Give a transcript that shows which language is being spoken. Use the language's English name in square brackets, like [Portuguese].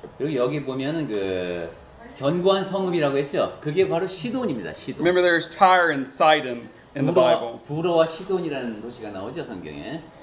[Korean] 그리고 여기 보면은 그 견고한 성읍이라고 했죠. 그게 바로 시돈입니다. 시돈. [English] Remember, there's Tyre and Sidon in the Bible. [Korean] 두로와 시돈이라는 도시가 나오죠 성경에.